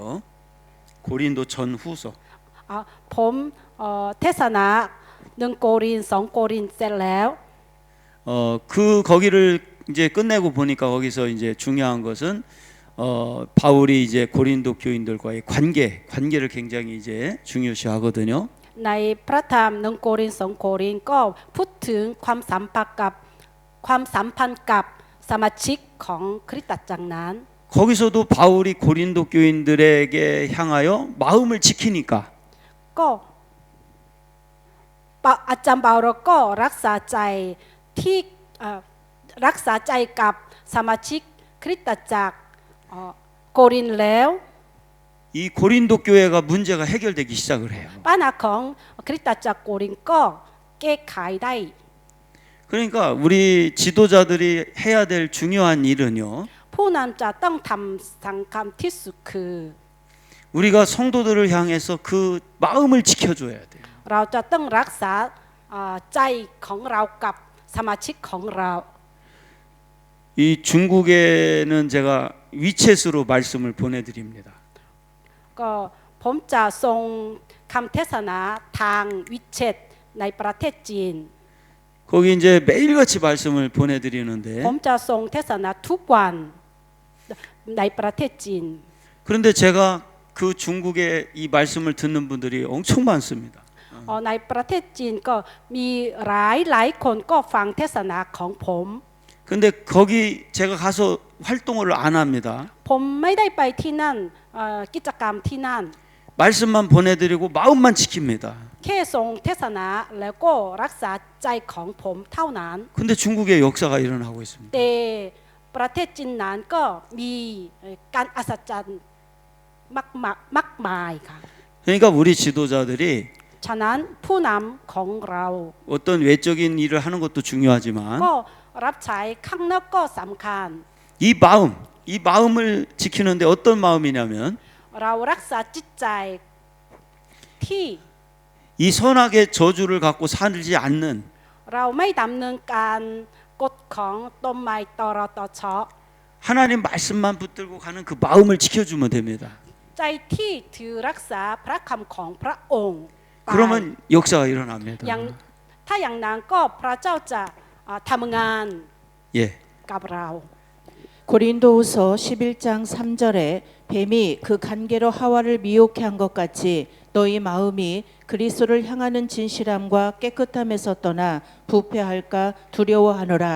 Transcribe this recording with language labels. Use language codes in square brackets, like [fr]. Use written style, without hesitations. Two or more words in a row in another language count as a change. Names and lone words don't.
[ko] 고린도 전후서. [th] ผมเทศนา1 โกรินธ์ 2 โกรินธ์เสร็จแล้ว [ko] 그 거기를 이제 끝내고 보니까 거기서 이제 중요한 것은 바울이 이제 고린도 교인들과의 관계를 굉장히 이제 중요시하거든요. [th] ในพระธรรม1 โกรินธ์ 2 โกรินธ์ก็พูดถึงความสัมพันธ์กับสมาชิกของคริสตจักรนั้น [ko] 거기서도 바울이 고린도 교인들에게 향하여 마음을 지키니까 [th] ก็อาจารย์เปาโลก็รักษาใจที่รักษาใจกับสมาชิกคริสตจักรโกรินธ์แล้ว [ko] 이 고린도 교회가 문제가 해결되기 시작을 해요. [th] ปัญหาของคริสตจักรโกรินธ์ก็แก้ไขได้ [ko] 그러니까 우리 지도자들이 해야 될 중요한 일은요. [th] ผู้นำจะต้องทำสังคมที่สุดคือ [ko] 우리가 성도들을 향해서 그 마음을 지켜줘야 돼요. [th] เราจะต้องรักษาใจของเรากับสมาชิกของเรา [ko] 이 중국에는 제가 위챗으로 말씀을 보내드립니다. [th] ก็ผมจะส่งคำเทศนาทางวิเชตในประเทศจีน [ko] 거기 이제 매일같이 말씀을 보내드리는데 [th] ผมจะส่งเทศนาทุกวันในประเทศจีน [ko] 그런데 제가 그 중국에 이 말씀을 듣는 분들이 엄청 많습니다. [th] ในประเทศจีนก็มีหลายคนก็ฟังเทศนาของผม [ko] 근데 거기 제가 가서 활동을 안 합니다. [th] ผมไม่ได้ไปที่นั่นกิจกรรมที่นั่น [ko] 말씀만 보내드리고 마음만 지킵니다. [th] แค่ส่งเทศนาแล้วก็รักษาใจของผมเท่านั้น [ko] 근데 중국에 역사가 일어나고 있습니다. [th] แต่ประเทศจีนนั้นก็มีการอัศจรรย์มากมายค่ะ [ko] 그러니까 우리 지도자들이 [th] ฉะนั้นผู้นำของเรา [ko] 어떤 외적인 일을 하는 것도 중요하지만 [th] ก็รับใช้ข้างนอกก็สำคัญ [ko] 이 마음을 지키는데 어떤 마음이냐면 [th] เรารักษาจิตใจที่ [ko] 이 선악의 저주를 갖고 살지 않는 [th] เราไม่ดำเนินการกฎของต้นไม้ตรตช [ko] 하나님 말씀만 붙들고 가는 그 마음을 지켜주면 됩니다. [th] ใจที่ถือรักษาพระคำของพระองค์ไป [ko] 그러면 역사가 일어납니다. [th] ถ้าอย่างนั้นก็พระเจ้าจะทำงาน [ko] 예. [th] กับเรา [ko] 고린도후서 11장 3절에 뱀이 그 간계로 하와를 미혹해 한 것 같이 너희 마음이 그리스도를 향하는 진실함과 깨끗함에서 떠나 부패할까 두려워하노라.